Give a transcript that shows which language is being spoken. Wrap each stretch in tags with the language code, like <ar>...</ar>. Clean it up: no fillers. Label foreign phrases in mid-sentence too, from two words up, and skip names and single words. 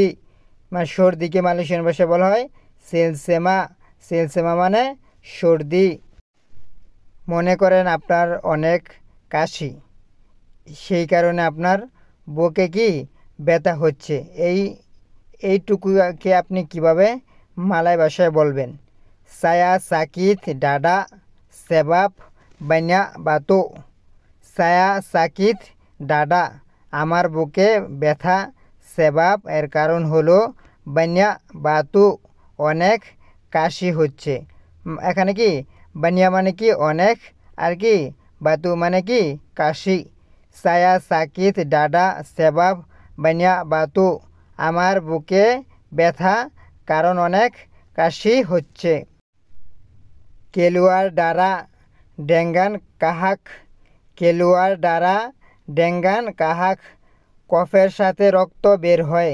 <bn>মানে সর্দিকে মালয়েশিয়ান ভাষায় বলা হয় সেলসেমা মানে সর্দি। মনে করেন আপনার অনেক কাশি, সেই কারণে আপনার বুকে কি ব্যথা হচ্ছে, এইটুকুকে আপনি কিভাবে মালয় ভাষায় বলবেন?</bn> <ms>saya sakit dada sebab banyak batuk, saya sakit dada,</ms> <bn>আমার বুকে ব্যথা, সেবাব এর কারণ হলো,</bn> <ms>banyak batuk</ms> <bn>অনেক কাশি হচ্ছে। এখানে কি? বানিয়া মানে কি? অনেক, আর কি? বাতু মানে কি? কাশি।</bn> <ms>saya sakit dada sebab banyak batuk,</ms> <bn>আমার বুকে ব্যথা কারণ অনেক কাশি হচ্ছে।</bn> <ms>keluar darah dengan kahak, keluar darah dengan kahak,</ms> <bn>কফের সাথে রক্ত বের হয়।</bn>